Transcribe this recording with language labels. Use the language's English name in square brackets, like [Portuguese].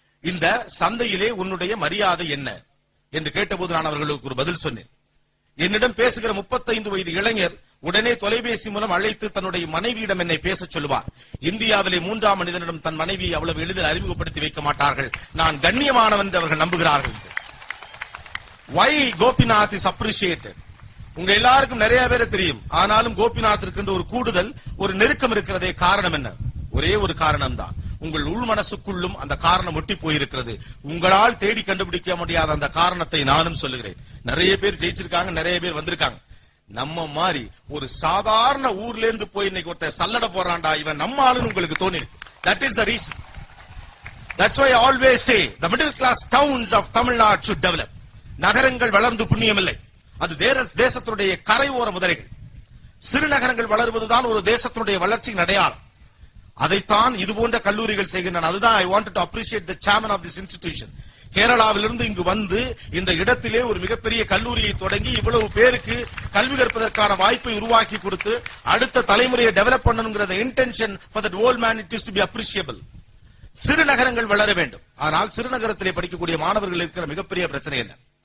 [Tamil] இந்த சந்தையிலே உன்னுடைய மரியாதை என்ன என்று கேட்டபோது நான் அவர்களுக்கு ஒரு பதில் சொன்னேன். என்னிடம் பேசுகிற 35 வயது இளைஞர் உடனே தொலைபேசி மூலம் அழைத்து தன்னுடைய மனைவியிடம் என்னை பேச சொல்லுவார். இந்தியாவிலே 3ஆம் மனிதனிடம் தன் மனைவியை அவ்வளவு எளிதில் அறிமுகப்படுத்தி வைக்க மாட்டார்கள். நான் கண்ணியமானவன் என்று அவர்கள் நம்புகிறார்கள். [English] Why Gopinath is appreciated? [Tamil] உங்க எல்லாருக்கும் நிறைய பேரை தெரியும். ஆனாலும் கோபிநாத்திற்கு ஒரு கூடுதல் ஒரு நெருக்கம் இருக்கிறதே. காரணம் என்ன? ஒரே ஒரு காரணம் தான். உங்கள் உள் மனசுக்குள்ளும் அந்த காரணம் ஒட்டி போயிருக்கிறது. உங்களால் தேடி கண்டுபிடிக்க முடியாத அந்த காரணத்தை நானும் சொல்லுகிறேன். நிறைய பேர் ஜெயிச்சிருக்காங்க, நிறைய பேர் வந்திருக்காங்க. நம்ம மாதிரி ஒரு சாதாரண ஊர்ல இருந்து போய் இன்னைக்கு ஒருத்தர் சல்லட போறான்டா இவன் நம்ம ஆளுன்னு உங்களுக்கு தோணி. [English] That is the reason. That's why I always say the middle class towns of Tamil Nadu should develop. [Tamil] நகரங்கள் வளர்ந்து புண்ணியமில்லை. அது தேசத்தினுடைய கரையோர முதலைகள். சிறு நகரங்கள் வளர்வதுதான் ஒரு தேசத்தினுடைய வளர்ச்சியின் அடையாளம். அதைத்தான் இது போன்ற கல்லூரிகள் செய்கின்றன. அதுதான் [English] I wanted to appreciate the chairman of this institution. [Tamil] கேரளாவிலிருந்து இங்கு வந்து இந்த இடத்திலே ஒரு மிகப்பெரிய கல்லூரியை தொடங்கி இவ்வளவு பேருக்கு கல்வி கற்பதற்கான வாய்ப்பை உருவாக்கி கொடுத்து அடுத்த தலைமுறையை டெவலப் பண்ணணுங்கிற [English] Intention for that old man it is to be appreciable. [Tamil] சிறு நகரங்கள் வளர வேண்டும். ஆனால் சிறுநகரத்திலே படிக்கக்கூடிய மாணவர்கள் இருக்கிற மிகப்பெரிய பிரச்சனை என்ன?